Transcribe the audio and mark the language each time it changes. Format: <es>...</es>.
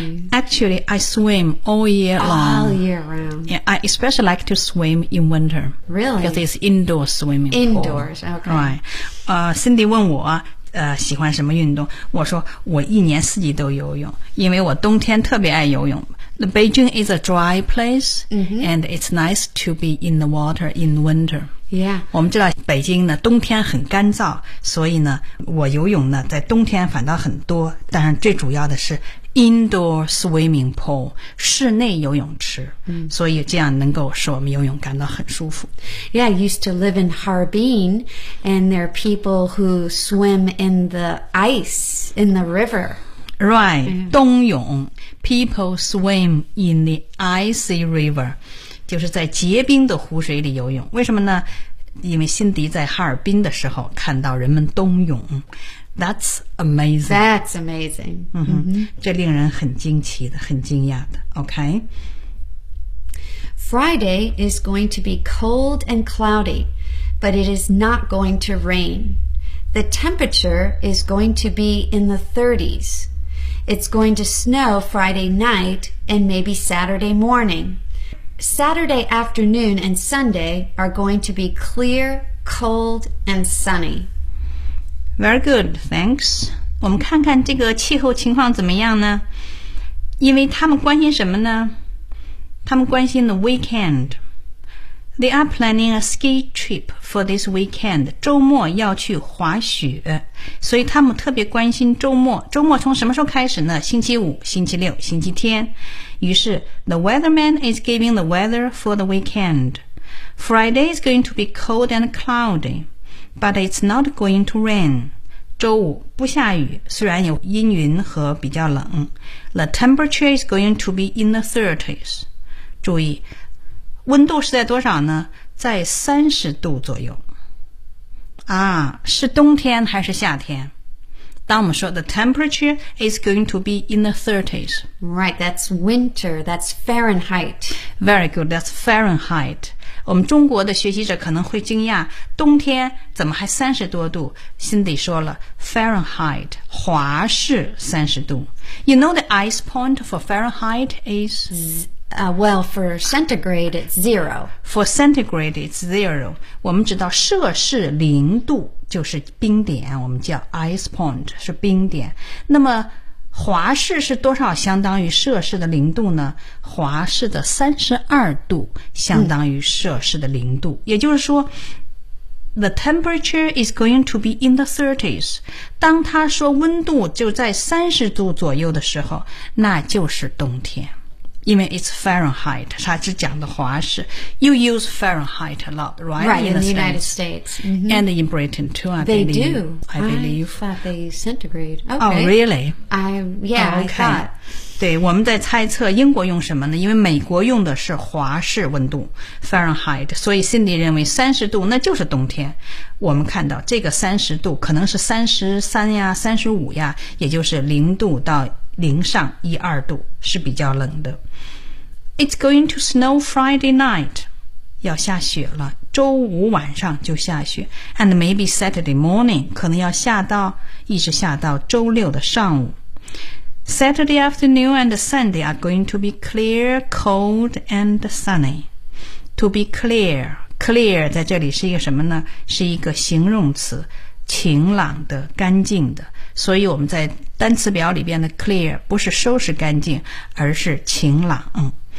<en>Actually, I swim all year long. All year round. Yeah, I especially like to swim in winter. Really? Because it's indoor swimming pool. Indoors, okay. Right.</en> <zh>Cindy 问我喜欢什么运动，我说我一年四季都游泳，因为我冬天特别爱游泳。</zh> <en>The Beijing is a dry place,、 mm-hmm. and it's nice to be in the water in winter. Yeah.</en> <zh>我们知道北京呢冬天很干燥，所以呢我游泳呢在冬天反倒很多，但是最主要的是</zh> <en>indoor swimming pool,</en> <zh>室内游泳池、 mm. 所以这样能够使我们游泳感到很舒服。</zh> <en>Yeah, I used to live in Harbin, and there are people who swim in the ice in the river. Right,、mm.</en> <zh>冬泳</zh> <en>People swim in the icy river,</en> <zh>就是在结冰的湖水里游泳。为什么呢？因为辛迪在哈尔滨的时候看到人们冬泳。</zh> <en>That's amazing. That's amazing. 嗯哼， mm-hmm.</en> <zh>这令人很惊奇的，很惊讶的。</zh> <en>OK? Friday is going to be cold and cloudy, but it is not going to rain. The temperature is going to be in the 30s. It's going to snow Friday night and maybe Saturday morning. Saturday afternoon and Sunday are going to be clear, cold, and sunny. Very good, thanks.</en> <zh>我们看看这个气候情况怎么样呢？因为他们关心什么呢？他们关心</zh> <en>the weekend. They are planning a ski trip for this weekend.</en> <zh>周末要去滑雪。所以他们特别关心周末，周末从什么时候开始呢？星期五、星期六、星期天。于是</zh> <en>The weatherman is giving the weather for the weekend. Friday is going to be cold and cloudy, but it's not going to rain.</en> <zh>周五不下雨，虽然有阴云和比较冷。</zh> <en>The temperature is going to be in the 30s.</en> <zh>注意温度是在多少呢？在30度左右啊，是冬天还是夏天？当我们说</zh> <en>the temperature is going to be in the 30s. Right, that's winter, that's Fahrenheit. Very good, that's Fahrenheit.</en> <zh>我们中国的学习者可能会惊讶，冬天怎么还30多度？ Cindy 说了 Fahrenheit, 华氏30度。</zh> <en>You know the ice point for Fahrenheit is... Well, for centigrade, it's zero. For centigrade, it's zero.</en> <zh>我们知道摄氏零度就是冰点，我们叫</zh> <en>ice point,</en> <zh>是冰点。那么华氏是多少相当于摄氏的零度呢？华氏的32度相当于摄氏的零度。也就是说，</zh> <en>The temperature is going to be in the 30s.</en> <zh>当他说温度就在30度左右的时候，那就是冬天。因为</zh> <en>it's Fahrenheit,</en> <zh>他只讲的华氏。</zh> <en>You use Fahrenheit a lot, right? Right, in the United States. Mm-hmm. And in Britain too, I believe. They centigrade. Okay. Oh, really? I thought.</en> <zh>对，我们在猜测英国用什么呢？因为美国用的是华氏温度 Fahrenheit, 所以 Cindy 认为30度那就是冬天。我们看到这个30度可能是33呀35呀，也就是0度到零上一二度是比较冷的。</zh> <en>It's going to snow Friday night.</en> <zh>要下雪了，周五晚上就下雪。</zh> <en>And maybe Saturday morning,</en> <zh>可能要下到，一直下到周六的上午。</zh> <en>Saturday afternoon and Sunday are going to be clear, cold and sunny. To be clear, clear</en> <zh>在这里是一个什么呢？是一个形容词，晴朗的，干净的。所以我们在单词表里边的 clear 不是收拾干净，而是晴朗。</zh>